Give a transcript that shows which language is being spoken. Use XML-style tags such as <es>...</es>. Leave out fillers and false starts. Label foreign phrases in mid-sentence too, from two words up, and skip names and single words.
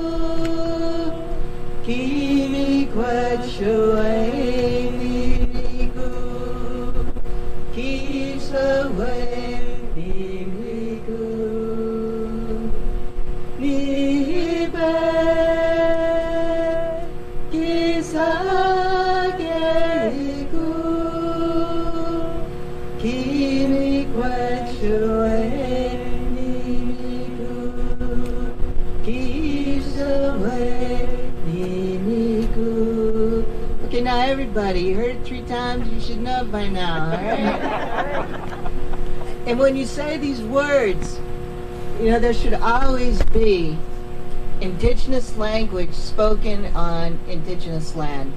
<en>kimi kwachuwe nimiku kisawe nimiku nibe kisageiku kimi kwachuwe nimiku kisawe nimiku. Okay, now everybody, you heard it 3 times, you should know by now, all right? And when you say these words, you know, there should always be indigenous language spoken on indigenous land.</en>